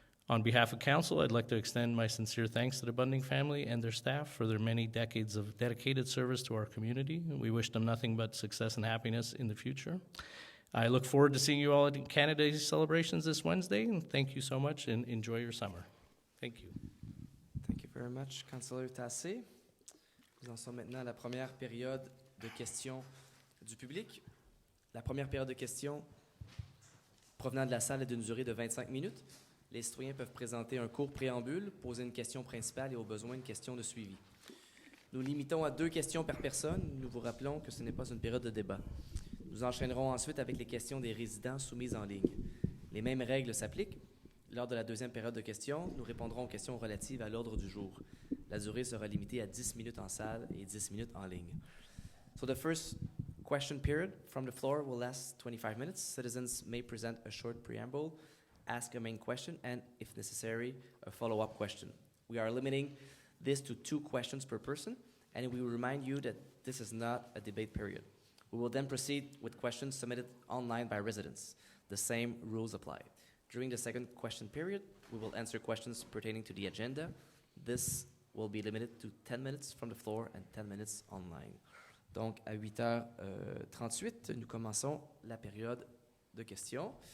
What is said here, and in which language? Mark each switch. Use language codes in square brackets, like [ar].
[en] On behalf of Council, I'd like to extend my sincere thanks to the Bunning family and their staff for their many decades of dedicated service to our community. We wish them nothing but success and happiness in the future. I look forward to seeing you all at Canada Day celebrations this Wednesday, and thank you so much, and enjoy your summer. Thank you. Thank you very much, Councillor Tassé. [fr] Nous en sommes maintenant à la première période de questions du public. La première période de questions provenant de la salle est d'une durée de 25 minutes. Les citoyens peuvent présenter un court préambule, poser une question principale et au besoin une question de suivi. Nous limitons à 2 questions par personne. Nous vous rappelons que ce n'est pas une période de débat. Nous enchaînerons ensuite avec les questions des résidents soumises en ligne. Les mêmes règles s'appliquent. Lors de la deuxième période de questions, nous répondrons aux questions relatives à l'ordre du jour. La durée sera limitée à 10 minutes en salle et 10 minutes en ligne. [en] So the first question period from the floor will last 25 minutes. Citizens may present a short preamble, ask a main question, and, if necessary, a follow-up question. We are limiting this to 2 questions per person, and we will remind you that this is not a debate period. We will then proceed with questions submitted online by residents. The same rules apply. During the second question period, we will answer questions pertaining to the agenda. This will be limited to 10 minutes from the floor and 10 minutes online. [fr] Donc, à 8h38, nous commençons la période de questions.